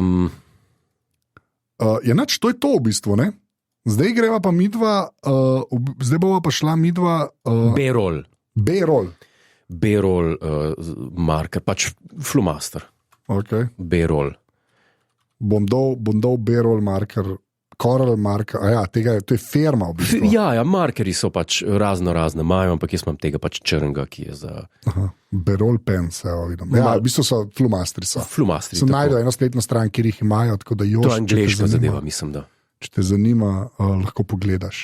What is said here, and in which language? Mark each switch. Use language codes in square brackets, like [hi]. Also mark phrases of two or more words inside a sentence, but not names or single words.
[sl] To je to v bistvu, ne? Zdaj greva pa midva, zdaj bova pa šla midva... Berol marker, pač flumaster. Ok. Berol. Bom dal Berol marker, Coral marker, to je firma v bistvu. Ja, markerji so pač razne imajo, ampak jaz imam tega pač črnega, ki je za... Berol pen, se vidim. Ja, v bistvu so flumastri. Flumastri. Sem najdel eno spletno stran, kjer jih imajo, tako da Jošt... To je angleška zadeva, mislim, da. Če te zanima, lahko pogledaš.